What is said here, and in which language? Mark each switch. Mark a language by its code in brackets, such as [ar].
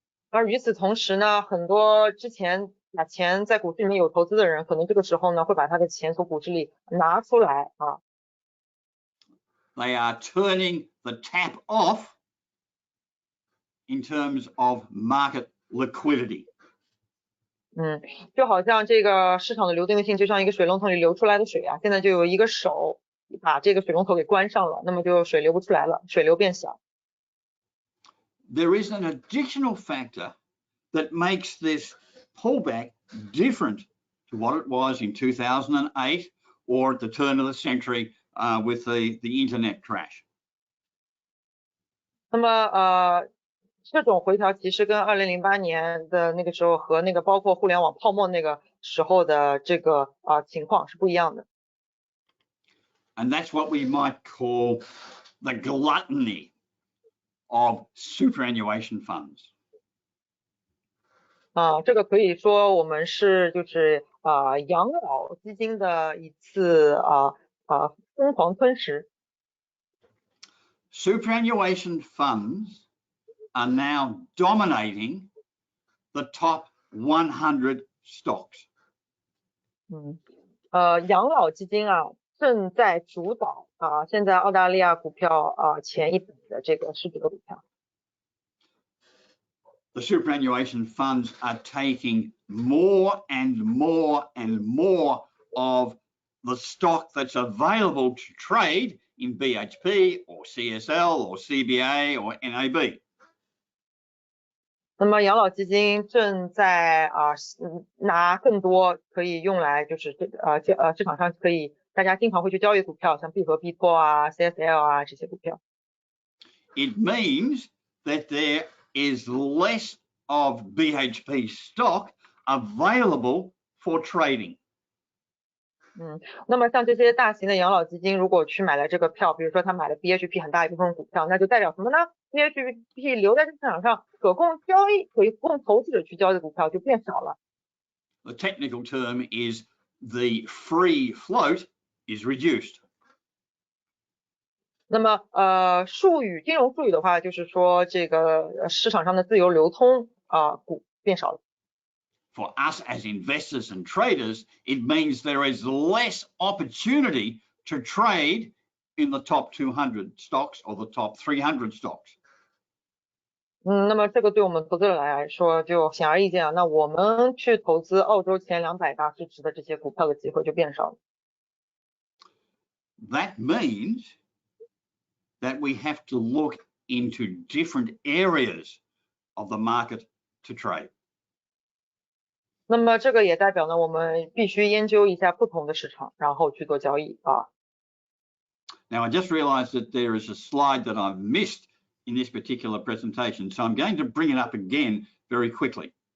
[zh] 而与此同时呢，很多之前把钱在股市里面有投资的人，可能这个时候呢会把他的钱从股市里拿出来 [en] They are turning the tap off in terms of market liquidity. [zh] 就好像这个市场的流动性就像一个水龙头里流出来的水啊，现在就有一个手把这个水龙头给关上了，那么就水流不出来了，水流变小。 [en] There is an additional factor that makes this pullback different to what it was in 2008 or at the turn of the century with the internet crash. [zh] 那么这种回调其实跟2008年的那个时候和那个包括互联网泡沫那个时候的这个情况是不一样的。 [en] And that's what we might call the gluttony of superannuation funds. [zh] 这个可以说我们是就是养老基金的一次疯狂吞食。 [en] Superannuation funds are now dominating the top 100 stocks. [zh] 养老基金正在主导现在澳大利亚股票前100的这个市值的股票。 [en] The superannuation funds are taking more and more and more of the stock that's available to trade in BHP or CSL or CBA or NAB. [zh] 那么养老基金正在拿更多可以用来就是市场上可以大家经常会去交易股票，像必和必拓CSL 这些股票。 [en] It means that there is less of BHP stock available for trading. [zh] 那么像这些大型的养老基金如果去买了这个票，比如说他买了 BHP 很大一部分股票，那就代表什么呢？ BHP 留在这市场上可供投资者去交易的股票就变少了。 [en] The technical term is the free float is reduced. [zh] 那么金融术语的话，就是说这个市场上的自由流通股变少了。 [en] For us as investors and traders, it means there is less opportunity to trade in the top 200 stocks or the top 300 stocks. [zh] 那么这个对我们投资者来说就显而易见啊，那我们去投资澳洲前200大市值的这些股票的机会就变少了。 [en] That means that we have to look into different areas of the market to trade. [zh] 那么这个也代表呢，我们必须研究一下不同的市场，然后去做交易啊。 [en] Now I just realized that there is a slide that I've missed in this particular presentation, so I'm going to bring it up again very quickly.